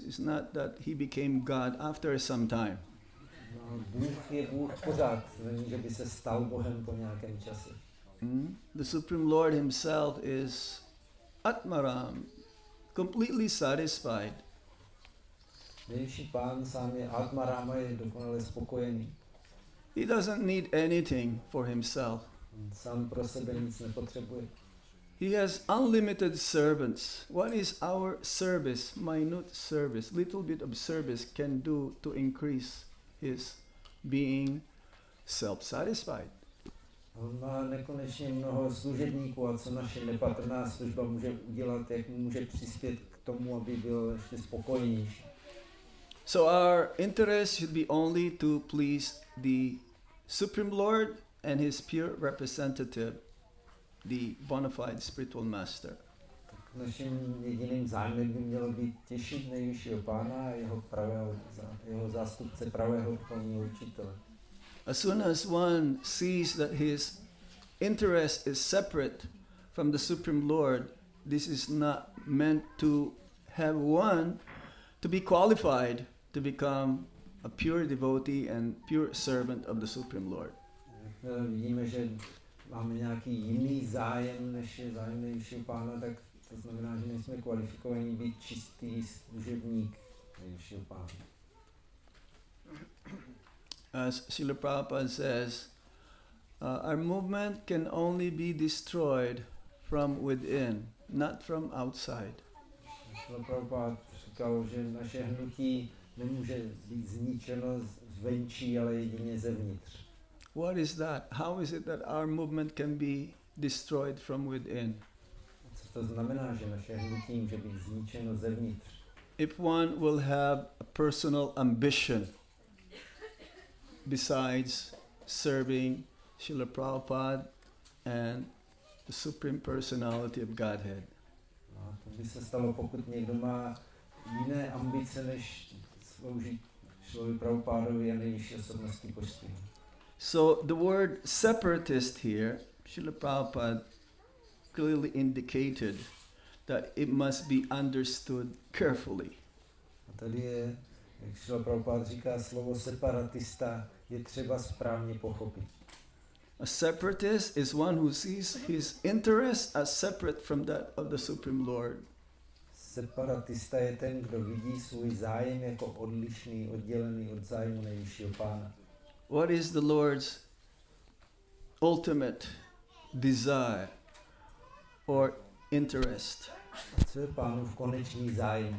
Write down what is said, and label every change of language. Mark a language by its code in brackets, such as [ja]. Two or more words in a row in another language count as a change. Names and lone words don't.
[en] It's not that he became God after some time. [cs] No, Bůh je Bůh pořád, není, že by se stal Bohem po nějakém čase. [en] The Supreme Lord himself is Atmaram, completely satisfied. [cs] Nejvyšší Pán sám je Atmarama, je dokonale spokojený. [en] He doesn't need anything for himself. [cs] Sám pro sebe nic nepotřebuje. [en] He has unlimited servants. What is our service, minute service, little bit of service can do to increase his being self-satisfied? [cs] On má nekonečně mnoho služebníků a co naše nepatrná služba může udělat, jak může přispět k tomu, aby byl ještě spokojenější. [en] So our interest should be only to please the Supreme Lord and his pure representative, the bona fide spiritual master. [cs] Tak naším jediným zájmem by mělo být těšit nejvyššího Pána a jeho zástupce pravého duchovního učitele. [en] As soon as one sees that his interest is separate from the Supreme Lord, this is not meant to have one to be qualified to become a pure devotee and pure servant of the Supreme Lord. [cs] Vidíme, že máme nějaký jiný zájem, než je zájem nejvyššího Pána, tak to znamená, že nejsme kvalifikovaní být čistý služebník nejvyššího Pána. [en] As Srila Prabhupada says, our movement can only be destroyed from within, not from outside. [cs] Srila Prabhupada říkal, že naše hnutí nemůže být zničeno zvenčí, ale jedině zevnitř. [en] What is that? How is it that our movement can be destroyed from within? [cs] Co to znamená, že naše hnutí může být zničeno zevnitř? [en] If one will have a personal ambition besides serving Srila Prabhupada and the Supreme Personality of Godhead. [cs] No, to by se stalo, pokud někdo má jiné ambice, než sloužit Šlovi Prabhupádovi a nejvyšší osobnosti božství. [en] So the word separatist here, Srila Prabhupada clearly indicated that it must be understood carefully. [cs] A tady je, jak Šrila Prabhupád říká, slovo separatista je třeba správně pochopit. [en] A separatist is one who sees his interest as separate from that of the Supreme Lord. [cs] Separatista je ten, kdo vidí svůj zájem jako odlišný, oddělený od zájmu nejvyššího pána. [en] What is the Lord's ultimate desire or interest? [cs] Co je pánův konečný zájem?